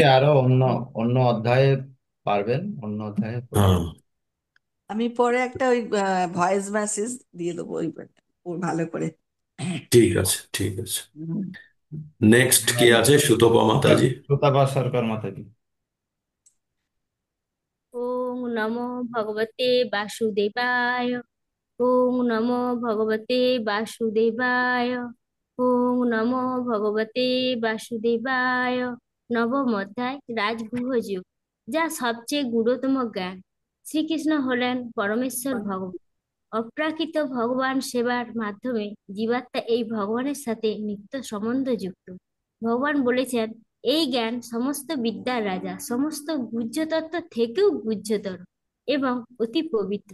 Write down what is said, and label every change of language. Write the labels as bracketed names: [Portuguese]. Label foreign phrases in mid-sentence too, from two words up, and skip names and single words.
[Bangla] মাতাজি আরো অন্য অন্য অধ্যায়ে পারবেন, অন্য অধ্যায়ে করবেন। হ্যাঁ, আমি পরে একটা ওই ভয়েস মেসেজ দিয়ে দেবো ওই ভালো করে। ঠিক আছে, ঠিক আছে। হুম। নেক্সট কে আছে? সুতপা মাতাজি। সুতাপা সরকার মাতাজি। [Sanskrit] ওম নমো ভগবতে বাসুদেবায়। ওম নমো ভগবতে বাসুদেবায়। ওম নমো ভগবতে বাসুদেবায়। [Bangla] নবম অধ্যায় রাজগুহ যুগ, যা সবচেয়ে গুরুতম জ্ঞান। শ্রীকৃষ্ণ হলেন পরমেশ্বর ভগবান। অপ্রাকৃত ভগবান সেবার মাধ্যমে জীবাত্মা এই ভগবানের সাথে নিত্য সম্বন্ধ যুক্ত। ভগবান বলেছেন, এই জ্ঞান সমস্ত বিদ্যার রাজা, সমস্ত গুহ্য তত্ত্ব থেকেও গুহ্যতর এবং অতি পবিত্র।